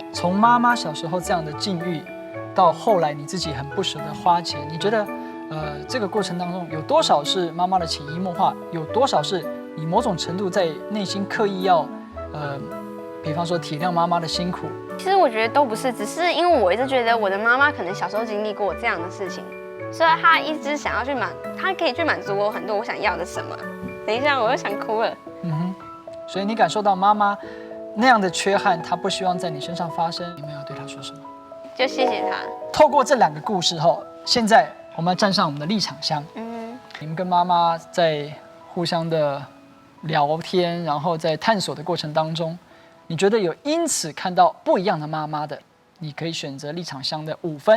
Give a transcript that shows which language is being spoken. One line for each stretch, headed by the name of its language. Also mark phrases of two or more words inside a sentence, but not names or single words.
Chinese: 從媽媽小時候這樣的境遇，到後來你自己很不捨得花錢，你覺得，這個過程當中有多少是媽媽的潛移默化，有多少是你某種程度在內心刻意要，比方說體諒媽媽的辛苦？其實我覺得都不是，只是因為我一直覺得我的媽媽可能小時候經歷過這樣的事情，所以她一直想要去她可以去滿足我很多我想要的什麼。等一下，我又想哭了。所以你感受到媽媽那樣的缺憾，她不希望在你身上發生，你們要對她說什麼？就謝謝她。透過這兩個故事後，現在我們要站上我們的立場箱。你們跟媽媽在互相的聊天，然後在探索的過程當中，你覺得有因此看到不一樣的媽媽的，你可以選擇立場箱的5分。